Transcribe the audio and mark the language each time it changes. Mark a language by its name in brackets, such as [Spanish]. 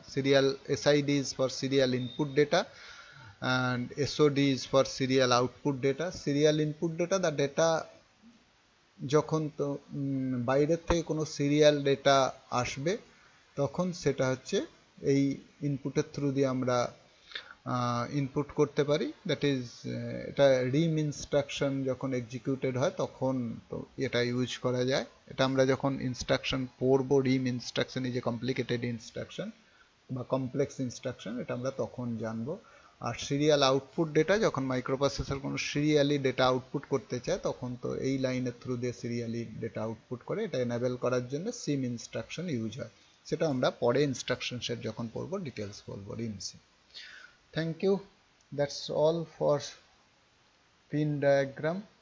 [English] Serial SID is for serial input data and SOD is for serial output data. Serial input data, the data [Bangla] যখন তো বাইরের থেকে কোনো serial data আসবে তখন সেটা হচ্ছে এই ইনপুটের থ্রু দিয়ে আমরা ইনপুট করতে পারি, [English] that is [Bangla] এটা রিম ইনস্ট্রাকশন যখন এক্সিকিউটেড হয় তখন তো এটা ইউজ করা যায়। এটা আমরা যখন ইনস্ট্রাকশন পড়বো, [English] rim instruction is a complicated instruction [Bangla] বা কমপ্লেক্স ইনস্ট্রাকশন, এটা আমরা তখন জানবো। আর সিরিয়াল আউটপুট ডেটা, যখন মাইক্রোপ্রসেসর কোনো সিরিয়ালি ডেটা আউটপুট করতে চায় তখন তো এই লাইনের থ্রু দিয়ে সিরিয়ালি ডেটা আউটপুট করে, এটা এনেবল করার জন্য সিম ইনস্ট্রাকশন ইউজ হয়। সেটা আমরা পরে ইনস্ট্রাকশন সেট যখন পড়বো ডিটেলস বলবো রিম সিম। [English] Thank you. That's all for pin diagram.